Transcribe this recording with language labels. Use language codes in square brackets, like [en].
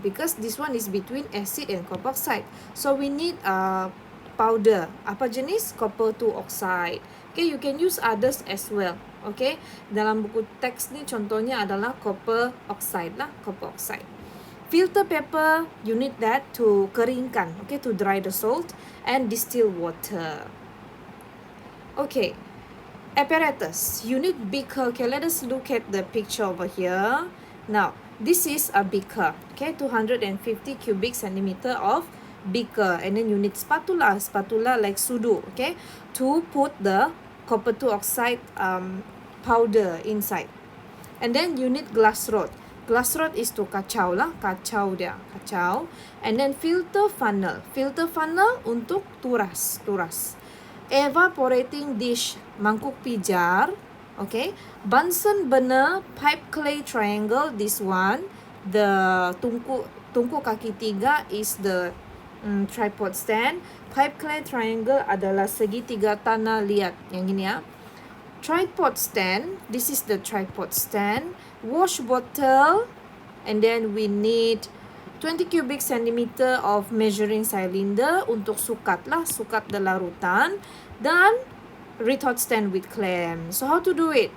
[en] Because this one is between acid and copper oxide. So we need a powder. [ms] Apa jenis? [en] Copper 2 oxide. Okay, you can use others as well. [ms] Okay, dalam buku teks ni contohnya adalah copper oxide lah, copper oxide. [en] Filter paper, you need that to keringkan, okay, to dry the salt, and distill water. Okay, apparatus, you need beaker. Okay, let us look at the picture over here. Now, this is a beaker, okay, 250 cubic centimeter of beaker, and then you need spatula like sudu, okay, to put the copper 2 oxide powder inside. And then you need glass rod. Glass rod is to [ms] kacau lah, kacau dia, kacau. [en] And then filter funnel [ms] untuk turas. [en] Evaporating dish, [ms] mangkuk pijar, [en] okay. Bunsen burner, pipe clay triangle, this one. The [ms] tungku kaki tiga [en] is the tripod stand. [ms] Pipe clay triangle adalah segitiga tanah liat, yang ini ya. [en] Tripod stand, this is the tripod stand. Wash bottle, and then we need 20 cubic centimeter of measuring cylinder [ms] untuk sukat lah, sukat [en] the larutan. Dan retort stand with clamp. So how to do it?